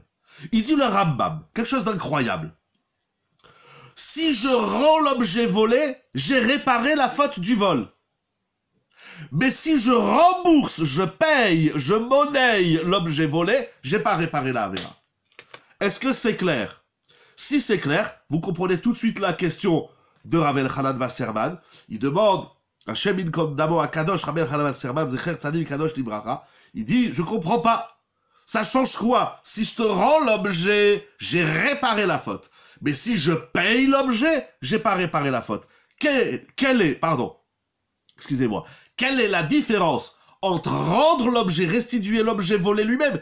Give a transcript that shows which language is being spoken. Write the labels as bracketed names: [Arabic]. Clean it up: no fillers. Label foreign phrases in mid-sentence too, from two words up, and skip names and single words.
[French] Il dit le Rambam, quelque chose d'incroyable. Si je rends l'objet volé, j'ai réparé la faute du vol. Mais si je rembourse, je paye, je monnaie l'objet volé, j'ai pas réparé la avéra. Est-ce que c'est clair? Si c'est clair, vous comprenez tout de suite la question de Rav Elchanan Wasserman. Il demande [Hebrew] השם ינקום דמו הקדוש Rav Elchanan Wasserman זכר צדיק קדוש לברכה. [French] Il dit, je comprends pas. Ça change quoi? Si je te rends l'objet, j'ai réparé la faute. Mais si je paye l'objet, j'ai pas réparé la faute. Quelle est la différence entre rendre l'objet, restituer l'objet volé lui-même?